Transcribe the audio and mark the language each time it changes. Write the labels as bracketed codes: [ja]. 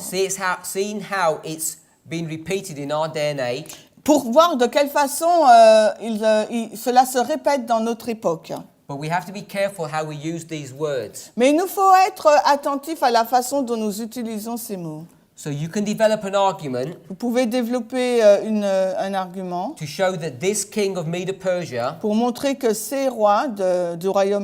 [en] seeing how it's been repeated in our day and age, [fr] pour voir de quelle façon cela se répète dans notre époque. [en] but we have to be careful how we use these words. [fr] Mais il nous faut être attentifs à la façon dont nous utilisons ces mots. [en] So you can develop an argument [fr] Vous pouvez développer un argument [en] to show that this king of Medo-Persia, [fr] pour montrer que ces rois du royaume